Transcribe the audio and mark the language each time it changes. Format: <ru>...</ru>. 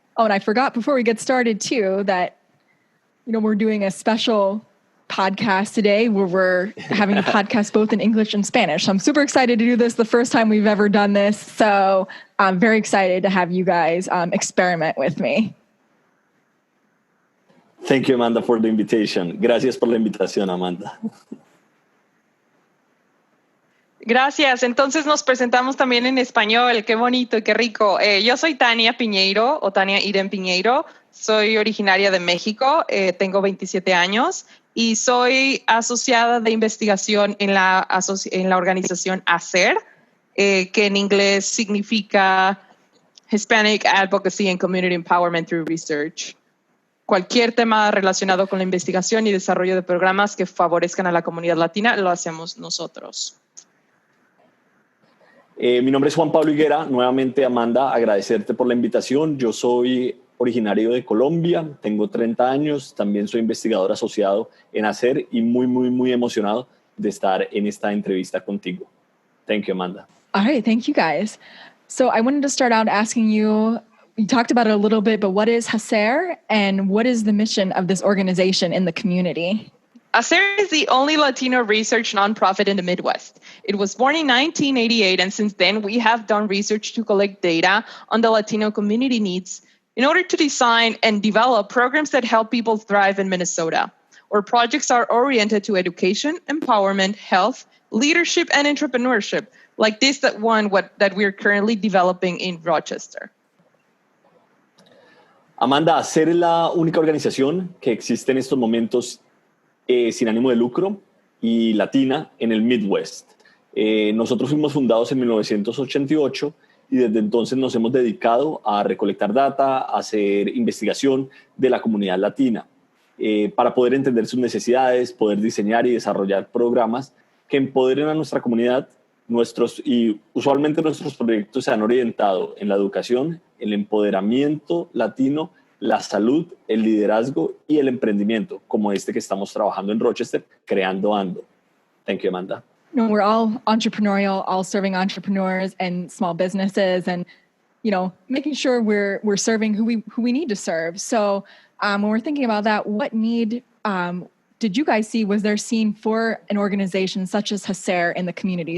<en>Oh, and I forgot before we get started too, that, we're doing a special podcast today where we're having a podcast both in English and Spanish. So I'm super excited to do this the first time we've ever done this. So I'm very excited to have you guys experiment with me. Thank you, Amanda, for the invitation.</en> <es>Gracias por la invitación, Amanda. Gracias. Entonces nos presentamos también en español. Qué bonito, qué rico. Yo soy Tania Piñeiro o Tania Eden-Piñeiro. Soy originaria de México. Tengo 27 años y soy asociada de investigación en la organización HACER, que en inglés significa Hispanic Advocacy and Community Empowerment through Research. Cualquier tema relacionado con la investigación y desarrollo de programas que favorezcan a la comunidad latina, lo hacemos nosotros. Mi nombre es Juan Pablo Higuera. Nuevamente, Amanda, agradecerte por la invitación. Yo soy originario de Colombia, tengo 30 años, también soy investigador asociado en HACER y muy, muy, muy emocionado de estar en esta entrevista contigo.</es> <en>Thank you, Amanda. All right, thank you guys. So I wanted to start out asking you talked about it a little bit, but what is HACER and what is the mission of this organization in the community? HACER is the only Latino research nonprofit in the Midwest. It was born in 1988, and since then we have done research to collect data on the Latino community needs in order to design and develop programs that help people thrive in Minnesota. Our projects are oriented to education, empowerment, health, leadership, and entrepreneurship, like this that we're currently developing in Rochester.</en> <es>Amanda, HACER es la única organización que existe en estos momentos sin ánimo de lucro y latina en el Midwest. Nosotros fuimos fundados en 1988 y desde entonces nos hemos dedicado a recolectar data, a hacer investigación de la comunidad latina para poder entender sus necesidades, poder diseñar y desarrollar programas que empoderen a nuestra comunidad. Usualmente nuestros proyectos se han orientado en la educación, el empoderamiento latino, la salud, el liderazgo y el emprendimiento, como este que estamos trabajando en Rochester, Creando Ando.</es> <en>Thank you, Amanda. No, we're all entrepreneurial, all serving entrepreneurs and small businesses, and making sure we're serving who we need to serve. So when we're thinking about that, what need did you guys see? Was there seen for an organization such as HACER in the community?</en>